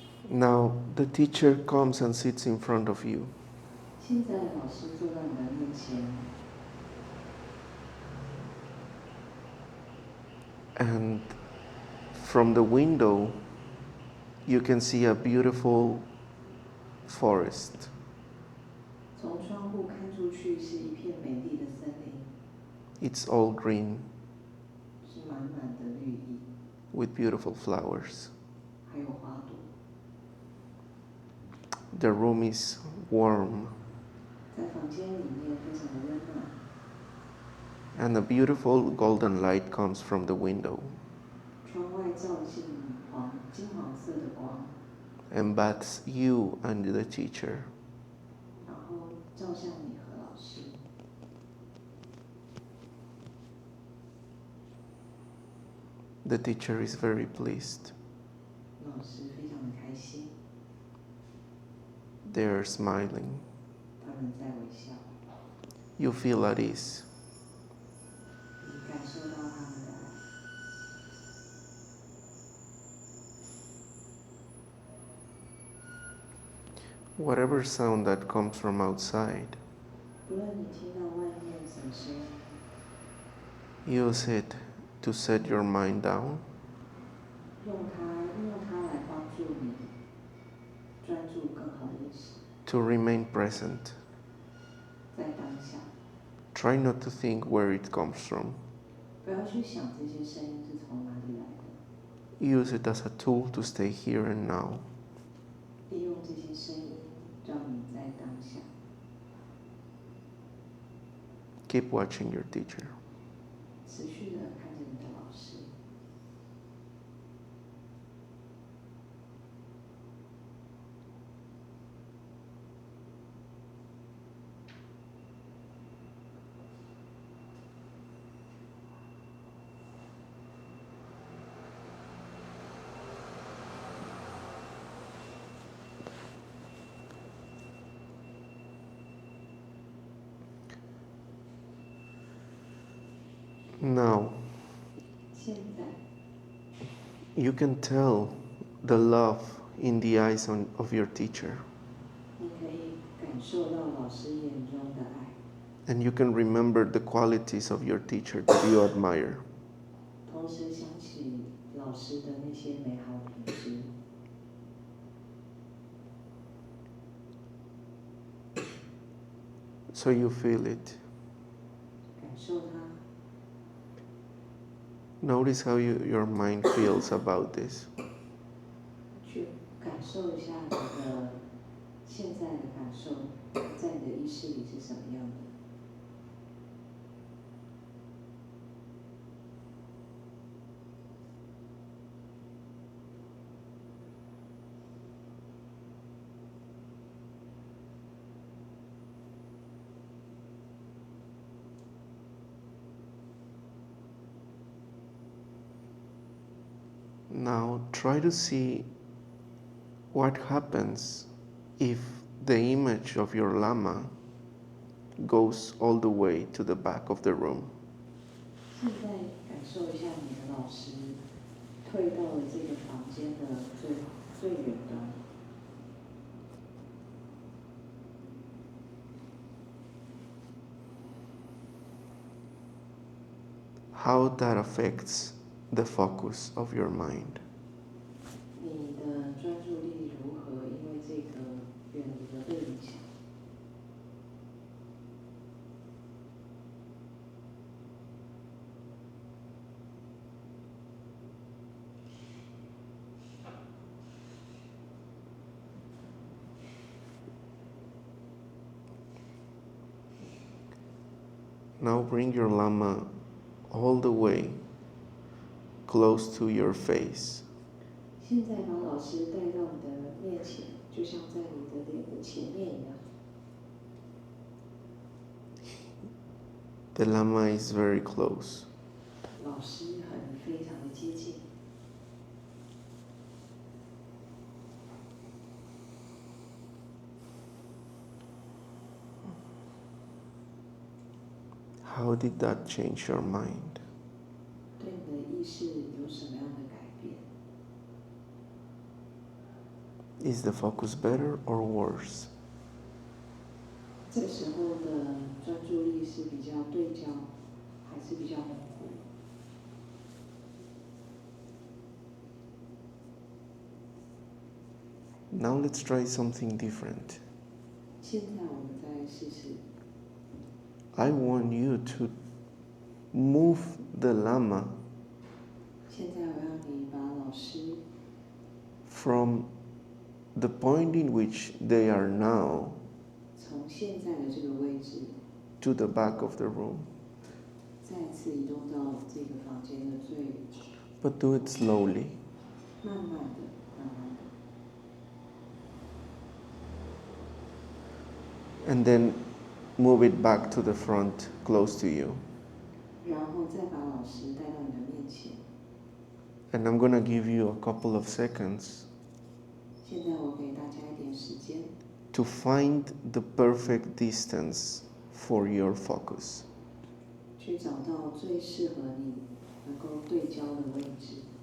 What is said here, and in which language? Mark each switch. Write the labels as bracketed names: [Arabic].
[English] Now the teacher comes and sits in front of you. [Chinese] 现在老师坐到你的面前， [English] And from the window, you can see a beautiful forest. [Chinese] 从窗户看出去是一片美丽的森林， [English] It's all green [Chinese] 是满满的绿意， [English] with beautiful flowers. [Chinese] 还有花朵。 [English] The room is warm [Chinese] 在房间里面非常的温暖， [English] and a beautiful golden light comes from the window [Chinese] 窗外照进金黄色的光， [English] and bathes you and the teacher. [Chinese] 然后照向你和老师。 [English] The teacher is very pleased. [Chinese] 老师非常的开心， [English] They are smiling. [Chinese] 他们在微笑， [English] You feel at ease. [Chinese] 你感受到他们的爱。 [English] Whatever sound that comes from outside, [Chinese] 不论你听到外面什么声音， [English] use it to set your mind down [Chinese] 利用它来帮助你专注更好的意识， [English] to remain present. [Chinese] 在当下， [English] Try not to think where it comes from. [Chinese] 不要去想这些声音是从哪里来的， [English] Use it as a tool to stay here and now. [Chinese] 利用这些声音让你在当下。 [English] Keep watching your teacher. [Chinese] 持续的看着你的老师。 [English] Now, [Chinese] 现在 [English] you can tell the love in the eyes of your teacher, [Chinese] 你可以感受到老师眼中的爱， [English] and you can remember the qualities of your teacher that you admire. [Chinese] 同时想起老师的那些美好品质。 [English] So you feel it. [Chinese] 感受它， [English] Notice how your mind feels about this. [Chinese] 去感受一下你的现在的感受，在你的意识里是什么样的。 [English] Now try to see what happens if the image of your Lama goes all the way to the back of the room. [Chinese] 现在感受一下你的老师退到了这个房间的最远端。 [English] How that affects the focus of your mind. [Chinese] 你的专注力如何因为这个远离而被影响？ [English] Now bring your Lama all the way close to your face. [Chinese] 现在把老师带到你的面前，就像在你的脸的前面一样。 [English] The Lama is very close. [Chinese] 老师和你非常的接近。 [English] How did that change your mind? [Chinese] 对你的意识有什么样的改变？ [English] Is the focus better or worse? [Chinese] 这时候的专注力是比较对焦，还是比较模糊？ [English] Now let's try something different. [Chinese] 现在我们再试试， [English] I want you to move the Lama [Chinese] 现在我让你把老师 [English] from the point in which they are now [Chinese] 从现在的这个位置 [English] to the back of the room. [Chinese] 再次移动到这个房间的最， [English] But do it slowly. [Chinese] 慢慢的、慢慢的， [English] And then move it back to the front, close to you. [Chinese] 然后再把老师带到你的面前。 [English] And I'm going to give you a couple of seconds [Chinese] 现在我给大家一点时间， [English] to find the perfect distance for your focus. [Chinese] 去找到最适合你能够对焦的位置。